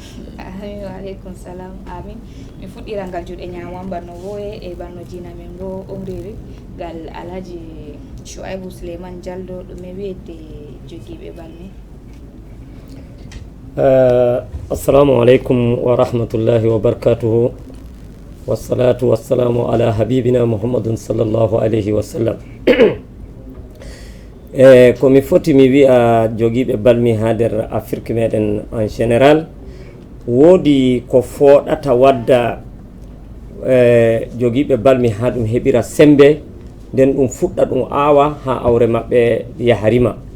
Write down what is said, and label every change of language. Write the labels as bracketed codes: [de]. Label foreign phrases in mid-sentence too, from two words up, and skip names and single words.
[ar] آمين وعليكم السلام. [ff] Amin mi fuɗɗira ngal juuɗe ñamam barno woye e barno jina men bo umriri gal Alhaji Shu'aibu Suleiman Diallo ɗume wiyete jogiiɓe balmi. [ar] السلام عليكم ورحمة الله وبركاته. والصلاة والسلام على حبيبنا محمد صلى الله عليه وسلم. [ff] Komi foti mi wi'a jogiiɓe balmi ha nder Afrique meɗen [fr] en général [ff] woodi ko fooɗata wadda jogiiɓe balmi ha ɗum heɓira sembe nden ɗum fuɗɗa ɗum aawa ha awre maɓɓe yaharima.